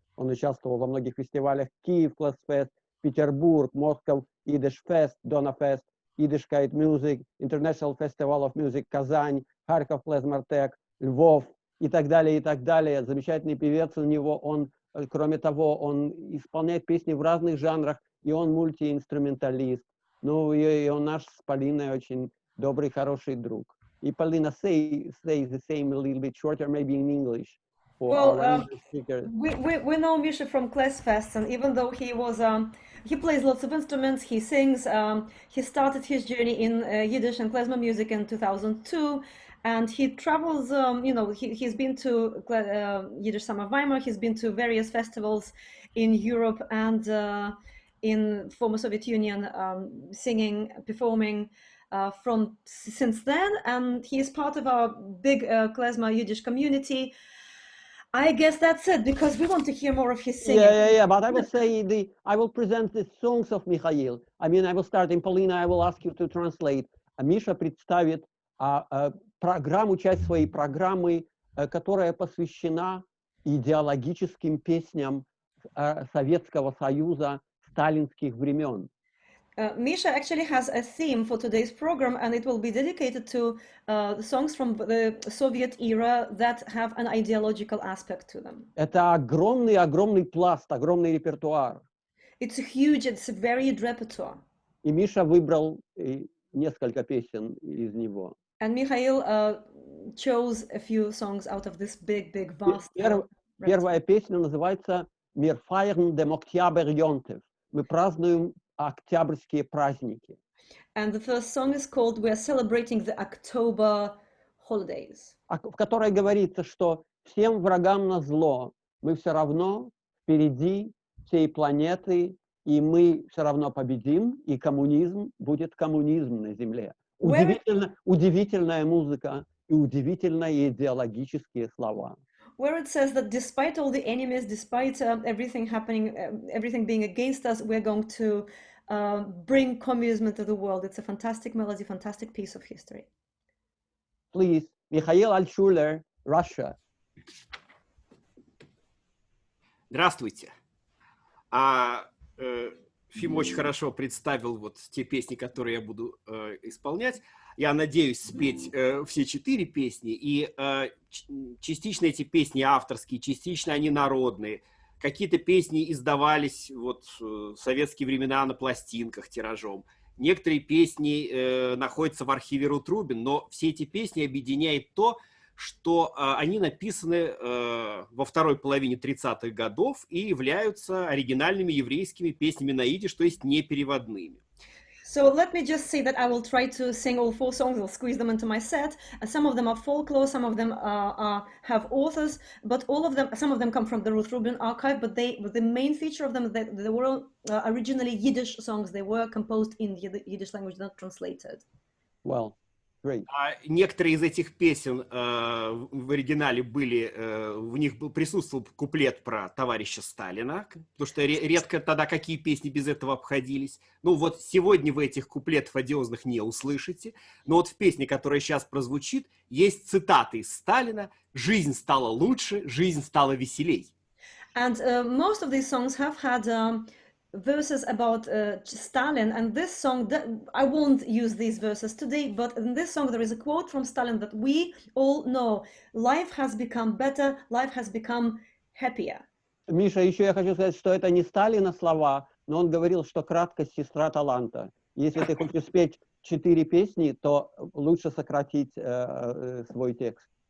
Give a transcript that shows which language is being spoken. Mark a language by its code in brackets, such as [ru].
[ru] Он участвовал во многих фестивалях: Киев Клэсфест, Петербург, Москва Идиш Фест, Донафест, Yiddishkeit Music, International Festival of Music, Казань, Харьков Клезмартек, Львов и так далее, и так далее. Замечательный певец у него. Он, кроме того, он исполняет песни в разных жанрах, и он мультиинструменталист. Ну, и он наш с Полиной очень добрый, хороший друг. [en] И Полина, say the same a little bit shorter, maybe in English. Well, we know Misha from Klezfest, and even though he was he plays lots of instruments, he sings. He started his journey in Yiddish and klezmer music in 2002, and he travels. You know, he's been to Yiddish Summer Weimar. He's been to various festivals in Europe and in former Soviet Union, singing, performing since then. And he is part of our big klezmer Yiddish community. I guess that's it, because we want to hear more of his singing. Yeah. But I will say I will present the songs of Mikhail. I mean, I will start in Polina. I will ask you to translate. [ru] Миша представит программу, часть своей программы, которая посвящена идеологическим песням Советского Союза сталинских времен. [en] Misha actually has a theme for today's program, and it will be dedicated to the songs from the Soviet era that have an ideological aspect to them. [ru] Это огромный пласт, огромный репертуар. [en] It's huge, it's a varied repertoire. [ru] И Миша выбрал несколько песен из него. [en] And Mikhail chose a few songs out of this big, vast [ru] Первая песня называется «Wir feiern den Oktoberjontev». Мы празднуем октябрьские праздники. [en] And the first song is called "We are celebrating the October holidays", [ru] в которой говорится, что всем врагам назло мы все равно впереди всей планеты, и мы все равно победим, и коммунизм будет коммунизм на Земле. Удивительная музыка и удивительные идеологические слова. [en] Where it says that despite all the enemies, despite everything happening, everything being against us, we're going to bring communism into the world. It's a fantastic melody, fantastic piece of history. Please, Mikhail Altshuler, Russia. [ru] Здравствуйте. Фим очень хорошо представил вот те песни, которые я буду исполнять. Я надеюсь спеть все 4 песни, и частично эти песни авторские, частично они народные. Какие-то песни издавались вот в советские времена на пластинках тиражом. Некоторые песни находятся в архиве Рут Рубин, но все эти песни объединяет то, что они написаны во второй половине 30-х годов и являются оригинальными еврейскими песнями на идиш, то есть не переводными. [en] So let me just say that I will try to sing all 4 songs. I'll squeeze them into my set. Some of them are folklore, some of them have authors, but all of them, some of them come from the Ruth Rubin archive. But the main feature of them is that they were originally Yiddish songs. They were composed in the Yiddish language, not translated. Well, great. [ru] Некоторые из этих песен в оригинале были, в них присутствовал куплет про товарища Сталина, потому что редко тогда какие песни без этого обходились. Ну вот сегодня вы этих куплетов одиозных не услышите, но вот в песне, которая сейчас прозвучит, есть цитаты из Сталина: «Жизнь стала лучше, жизнь стала веселей». [en] And most of these songs have had verses about Stalin, and this song, I won't use these verses today, but in this song there is a quote from Stalin that we all know: life has become better, life has become happier. [ru] Миша, еще я хочу сказать, что это не Сталина слова, но он говорил, что краткость — сестра таланта. Если ты хочешь спеть 4 песни, то лучше сократить свой текст.